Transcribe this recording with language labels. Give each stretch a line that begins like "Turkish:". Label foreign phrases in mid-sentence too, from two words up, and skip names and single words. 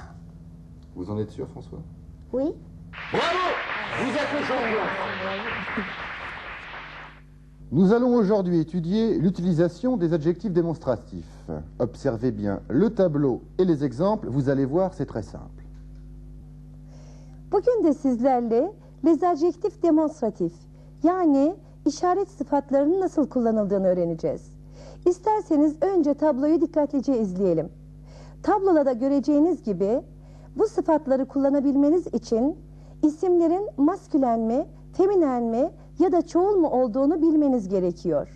French: Vous en êtes sûr, François? Oui. Bravo! Vous êtes le champion! Nous allons aujourd'hui étudier l'utilisation des adjectifs démonstratifs. Observez bien le tableau et les exemples. Vous allez voir, c'est très simple.
Turkish: Bugün de sizlerle
French: adjektif demonstratif
Turkish: yani işaret sıfatlarının nasıl kullanıldığını öğreneceğiz. İsterseniz önce tabloyu dikkatlice izleyelim. Tabloda da göreceğiniz gibi bu sıfatları kullanabilmeniz için isimlerin maskülen mi, feminen mi ya da çoğul mu olduğunu bilmeniz gerekiyor.